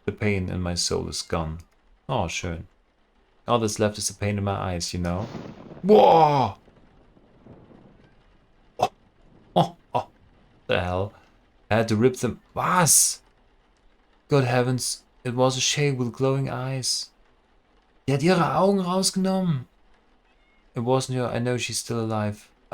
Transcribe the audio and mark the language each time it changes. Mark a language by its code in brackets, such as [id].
[en] The pain in my soul is gone. [de] Oh, schön. [en] All that's left is the pain in my eyes, you know? Whoa! Oh, the hell? I had to rip them. [de] Was? [en] Good heavens, it was a shape with glowing eyes. [de] Die hat ihre Augen rausgenommen. [en] It wasn't her. I know she's still alive.